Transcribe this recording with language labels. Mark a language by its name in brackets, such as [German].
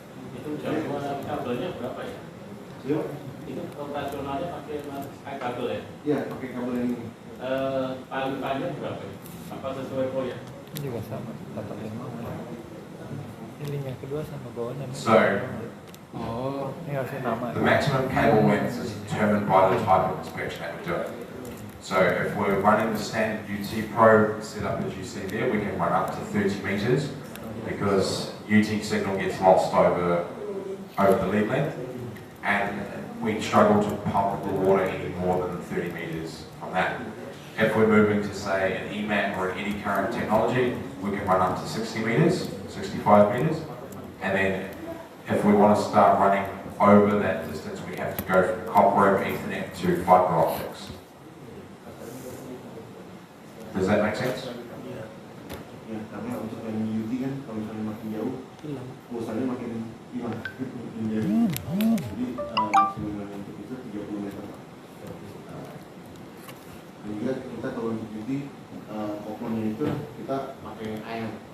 [Indonesian] Itu jadwal kabelnya berapa ya? Iya. Itu operasionalnya pakai kabel ya? Iya, pakai kabel yang ini. Paling panjang berapa ya? Apa sesuai proyek? Juga sama, 45. Ini yang kedua sama bawahnya. So, Oh, ini harusnya nama. [English] the maximum cable length is determined by the type of inspection that we're doing. So if we're running the standard UT Pro setup as you see there, we can run up to 30 meters, because UT signal gets lost over the lead length, and we struggle to pump the water any more than 30 meters from that. If we're moving to say an EMAT or an eddy current technology, we can run up to 60 meters, 65 meters, and then if we want to start running over that distance, we have to go from copper over Ethernet to fiber optics. Does that make sense? [Indonesian] Ya, karena untuk yang UT kan, kalau misalnya makin jauh, pulsanya makin hilang. Jadi maksimum untuk itu 30 meter. Dan juga kita kalau untuk UT, koplonnya itu kita pakai air.